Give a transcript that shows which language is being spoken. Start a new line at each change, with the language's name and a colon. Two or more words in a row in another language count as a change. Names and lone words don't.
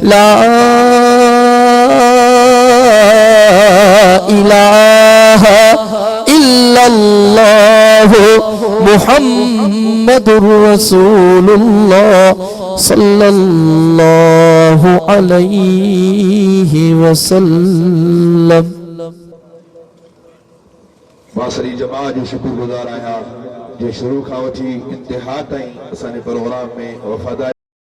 Arabic: لا إله إلا الله محمد رسول الله صلى الله عليه وسلم.
Sindhi: मां सॼी जमात जो शुक्रगुज़ार आहियां जे शुरू खां वठी इंतिहा ताईं असांजे प्रोग्राम में वफ़ादारी